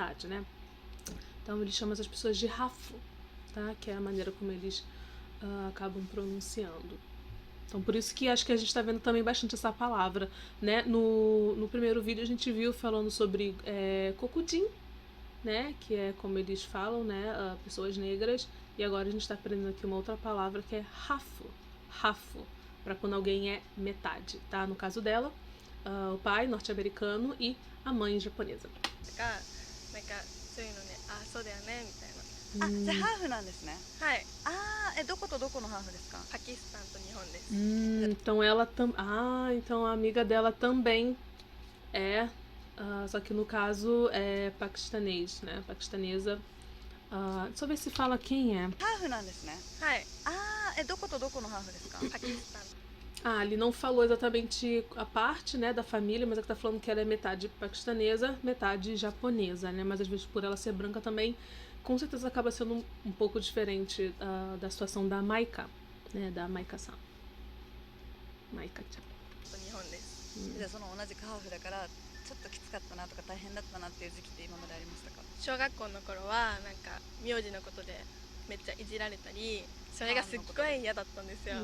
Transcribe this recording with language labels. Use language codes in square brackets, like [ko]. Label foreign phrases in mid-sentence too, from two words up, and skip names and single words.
[pt] H-A-L-F, metade, né? Então ele chama essas pessoas de Hafu, tá? Que é a maneira como eles acabam pronunciando. Então por isso que acho que a gente está vendo também bastante essa palavra, né? No primeiro vídeo a gente viu falando sobre Kokujin, né? Que é como eles falam, né? Pessoas negras. E agora a gente está aprendendo aqui uma outra palavra que é Hafu. Hafu, para quando alguém é metade, tá? No caso dela, o pai norte-americano e a mãe japonesa. [ja] がなんかそういうのね、あそうだよねみたいな。あ、じゃあハーフなんですね。はい、どことどこのハーフですか？パキスタンと日本です。 [pt] Então ela então a amiga dela também é, só que no caso é paquistanês, né? Paquistanesa. Deixa eu ver se fala quem é. [ja] ハーフなんですね。はい、どことどこのハーフですか？パキスタン。 [pt] Ele não falou exatamente a parte, né, da família, mas é que tá falando que ela é metade paquistanesa, metade japonesa, né? Mas às vezes por ela ser branca também, com certeza acaba sendo um pouco diferente da situação da Maika, né? Da Maika-san. Maika-chan. [ja] と日本です。じゃあその同じくハーフだからちょっときつかったなとか大変だったなっていう時期って今までありましたか？小学校の頃はなんか名字のことでめっちゃいじられたり、それがすっごい嫌だったんですよ。